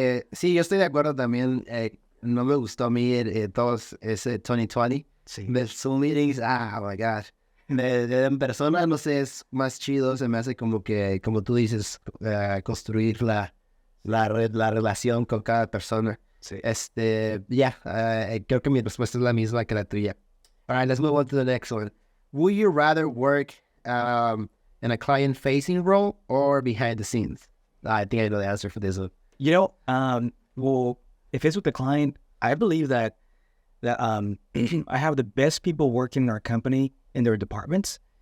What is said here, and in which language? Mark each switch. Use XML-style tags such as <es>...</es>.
<es>Sí, yo estoy de acuerdo también. No me gustó a mí todos ese 2020. Sí. De</es> <en>Zoom meetings, oh my gosh.</en> <es>De en persona, no sé, es más chido. Se me hace como que, como tú dices, construir la relación con cada persona. Sí. Creo que mi respuesta es la misma que la tuya.</es> <en>All right, let's move on to the next one. Would you rather work in a client-facing role or behind the scenes? I think I know the answer for this one. You know, well, if it's with the client, I believe that I have the best people working in our company in their departments.</en>